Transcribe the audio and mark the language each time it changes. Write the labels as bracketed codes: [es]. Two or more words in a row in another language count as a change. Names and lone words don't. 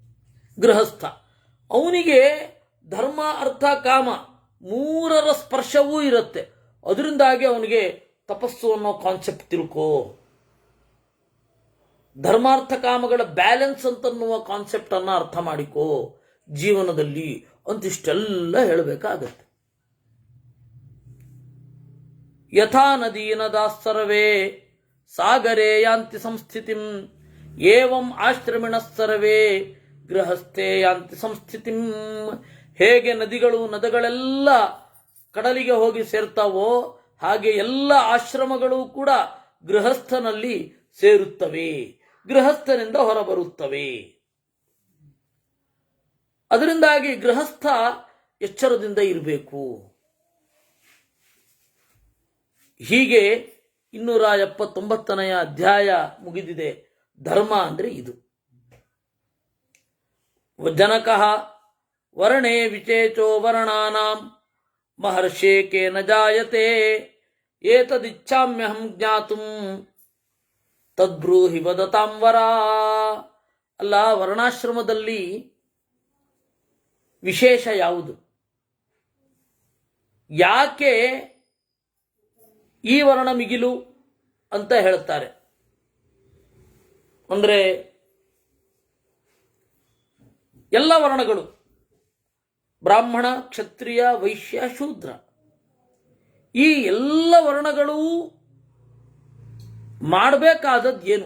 [kn] ಅವನಿಗೆ ಧರ್ಮ ಅರ್ಥ ಕಾಮ ಮೂರರ ಸ್ಪರ್ಶವೂ ಇರುತ್ತೆ. ಅದರಿಂದಾಗಿ ಅವನಿಗೆ ತಪಸ್ಸು ಅನ್ನೋ ಕಾನ್ಸೆಪ್ಟ್ ತಿಳ್ಕೋ. ಧರ್ಮಾರ್ಥ ಕಾಮಗಳ ಬ್ಯಾಲೆನ್ಸ್ ಅಂತನ್ನುವ ಕಾನ್ಸೆಪ್ಟ್ ಅನ್ನ ಅರ್ಥ ಮಾಡಿಕೋ ಜೀವನದಲ್ಲಿ ಅಂತಿಷ್ಟೆಲ್ಲ ಹೇಳಬೇಕಾಗತ್ತೆ. [sa] ಯಥಾ ನದೀನದಾಃ ಸರ್ವೇ ಸಾಗರೇ ಯಾಂತಿ ಸಂಸ್ಥಿತಿಂ ಏವಂ ಆಶ್ರಮಿಣಃ ಸರ್ವೇ ಗೃಹಸ್ಥೇ ಯಾಂತಿ ಸಂಸ್ಥಿತಿಂ. [kn] ಹೇಗೆ ನದಿಗಳೆಲ್ಲ ಕಡಲಿಗೆ ಹೋಗಿ ಸೇರ್ತಾವೋ ಹಾಗೆ ಎಲ್ಲ ಆಶ್ರಮಗಳು ಕೂಡ ಗೃಹಸ್ಥನಲ್ಲಿ ಸೇರುತ್ತವೆ, ಗೃಹಸ್ಥನಿಂದ ಹೊರಬರುತ್ತವೆ. ಅದರಿಂದಾಗಿ ಗೃಹಸ್ಥ ಎಚ್ಚರದಿಂದ ಇರಬೇಕು. ಹೀಗೆ 279ನೇ ಅಧ್ಯಾಯ ಮುಗಿದಿದೆ. ಧರ್ಮ ಅಂದ್ರೆ ಇದು. [sa] ಜನಕಃ ವರ್ಣೇ ವಿಚೇಚೋ ವರ್ಣಾನಾಂ ಮಹರ್ಷೇ ಕೇನ ಜಾಯತೆ ಏತದಿಚ್ಛಾಮ್ಯಹಂ ಜ್ಞಾತುಂ ತದ್ಬ್ರೂಹಿ ವದತಾಂ ವರ. [kn] ಅಲ್ಲ, ವರ್ಣಾಶ್ರಮದಲ್ಲಿ ವಿಶೇಷ ಯಾವುದು? ಯಾಕೆ ಈ ವರ್ಣ ಮಿಗಿಲು ಅಂತ ಹೇಳ್ತಾರೆ ಅಂದ್ರೆ, ಎಲ್ಲ ವರ್ಣಗಳು ಬ್ರಾಹ್ಮಣ, ಕ್ಷತ್ರಿಯ, ವೈಶ್ಯ, ಶೂದ್ರ, ಈ ಎಲ್ಲ ವರ್ಣಗಳು ಮಾಡಬೇಕಾದದ್ದು ಏನು?